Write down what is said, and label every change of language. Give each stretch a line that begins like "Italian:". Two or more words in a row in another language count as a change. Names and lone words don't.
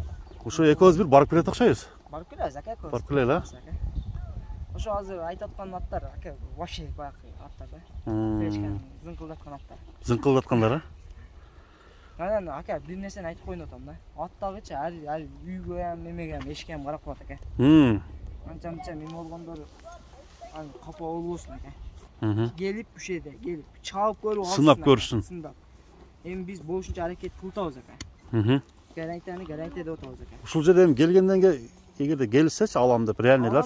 Kyrgyz: Ошо экөөбүз бир барып келет окшойбуз. Барып келебиз ака. Барып келели. Ошо азыр айтып аткан аттар ака вообще баягы аттар да. Эчкен зыңкылдаткан аттар. Зыңкылдаткандар, Анан ака бир нерсени айтып коюн атам да. Аттагычы ар үйгө ham, мемеге ham, эшикке ham карап калат ака. Анча-мынча мем болгондор аны капа болбосун ака. Келип ушул жерде келип чалып көрүп алсын. Сынап көрсүн. Сындап. Эми биз болушунча аракет кылып атабыз ака. Гарантия деп атабыз ака. Ушул жерде эми келгенден кийин эгерде келсечи алам деп реальныйларчы.